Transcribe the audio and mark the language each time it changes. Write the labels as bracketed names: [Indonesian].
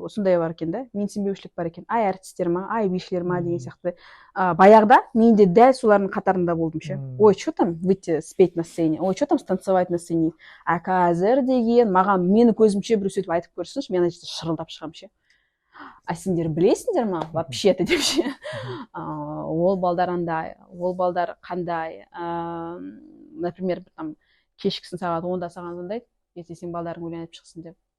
[Kazakh] Осындай бар екен да, менсінбеушілік бар екен. Ай артистер ма, ай бишілер ма деген сияқты. Баяғыда мен де дәл солардың қатарында болдым ше. [Russian] Ой, что там выйти спеть на сцене? Ой, что там станцевать на сцене? [Kazakh] А қазір деген маған мені көзімше біреу сөйтіп айтып көрсінші, мен ана жерде шырылдап шығамын ше. А сендер білесіңдер ма? Вообще-то деп ше. Ол балдар андай, ол балдар қандай. Например, там кешкісін сағат 10-да саған звондайды, ертең сен балдарың өлең айтып шықсын деп.